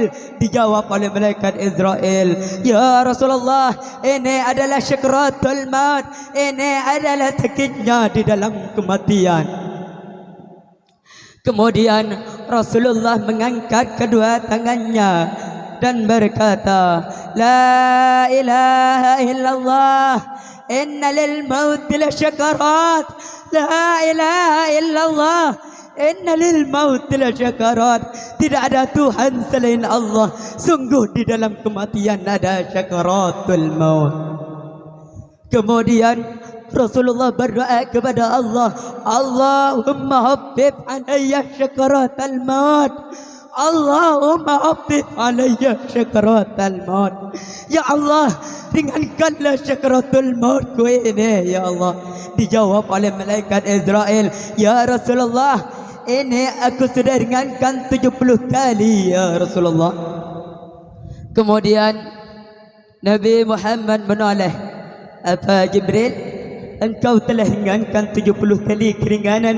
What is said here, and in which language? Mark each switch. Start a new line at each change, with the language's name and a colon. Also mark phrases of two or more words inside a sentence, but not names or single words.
Indonesian: Dijawab oleh malaikat Israel, ya Rasulullah, ini adalah
Arabic: سكرات الموت,
Indonesian: ini adalah sakitnya di dalam kematian. Kemudian Rasulullah mengangkat kedua tangannya dan berkata,
Arabic: لا إله إلا الله، إن للموت لسكرات. لا إله إلا الله، إن للموت لسكرات.
Indonesian: Tidak ada Tuhan selain Allah, sungguh di dalam kematian ada
Arabic: سكرات الموت.
Indonesian: Kemudian Rasulullah berdoa kepada Allah,
Arabic: اللهم حبب علي سكرات الموت, اللهم حبب علي سكرات الموت.
Indonesian: Ya Allah, ringankanlah syakaratul mautku ini ya Allah. Dijawab oleh malaikat Israel, ya Rasulullah, ini aku sudah ringankan 70 kali ya Rasulullah. Kemudian Nabi Muhammad menoleh, apa Jibril, engkau telah ringankan 70 kali keringanan?